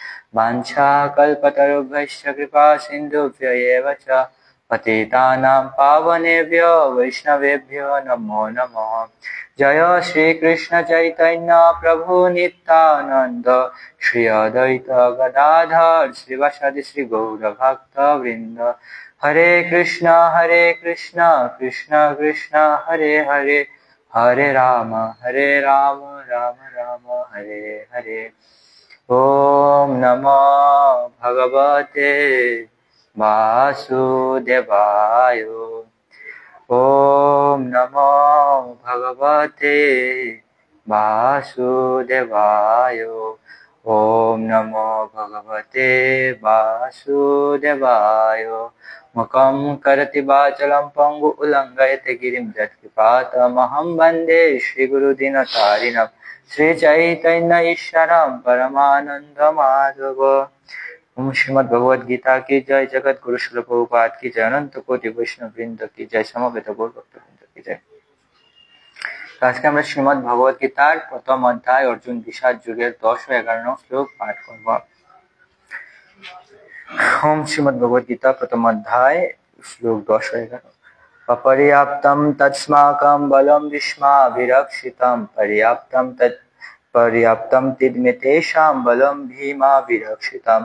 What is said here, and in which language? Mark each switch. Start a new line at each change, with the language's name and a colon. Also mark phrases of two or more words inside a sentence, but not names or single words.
Sanskrit: वाञ्छाकल्पतरुभ्यश्च कृपा सिन्धुभ्य एव च पतितानां पावनेभ्यो वैष्णवेभ्यो नमो नमः। जय श्री कृष्ण चैतन्य प्रभु नित्यानंद श्री अद्वैत गदाधर श्रीवासादि श्री गौर भक्त वृंद। हरे कृष्ण कृष्ण कृष्ण हरे हरे, हरे राम राम राम हरे हरे। ओम नमो भगवते वासुदेवाय। ओम नमो भगवते वासुदेवाय। ओम नमो भगवते वासुदेवाय। मुखं करोति वाचालं पंगु उल्लंघयते गिरिं यत्कृपातमहं वन्दे श्रीगुरुदीनतारिणं श्रीचैतन्य ईश्वरं परमानन्दमाधव।
Hindi: ओम श्रीमद् भगवद गीता की जय, जगत गुरु श्रील प्रभुपाद की जय, अनंत कोटि वैष्णव वृंद की जय, समवेत गौर भक्त वृंद की जय।
Bangla: তো আজ কে আমরা শ্রীমদ্ ভগবদ গীতার প্রথম অধ্যায় অর্জুন বিষাদ যুগের 10 ও 11 শ্লোক পাঠ করব।
Sanskrit: ओम श्रीमद् भगवद गीता प्रथम अध्याय श्लोक 10 ও 11। अपर्याप्तं तस्माकं बलं भीष्माभिरक्षितं पर्याप्तं तिदमेतेषां बलं भीमाभिरक्षितम्।